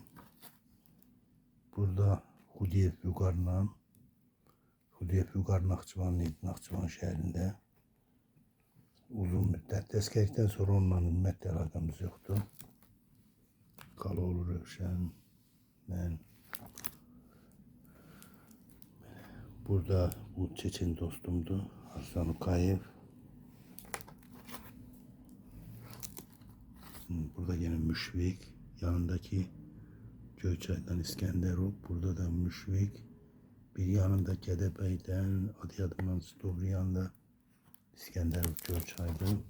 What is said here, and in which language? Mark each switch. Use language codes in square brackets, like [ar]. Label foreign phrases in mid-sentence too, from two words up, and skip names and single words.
[az] Burada Xudiyev Vüqarla Naxçıvan şəhərində uzun müddət əskərlikdən sonra onunla ümumiyyətlə əlaqəmiz yoxdur. Xaloğlu Rövşən, mən. Burada bu Çeçen dostumdu, Arslan Ukayev. [tr] Burada yine Müşfik, yanındaki Göyçay'dan İskenderov. [az] Burada da Müşfik. Bir yanında Gədəbəydən, adı yadımdan doğru yanında İskenderov Göyçay'dı.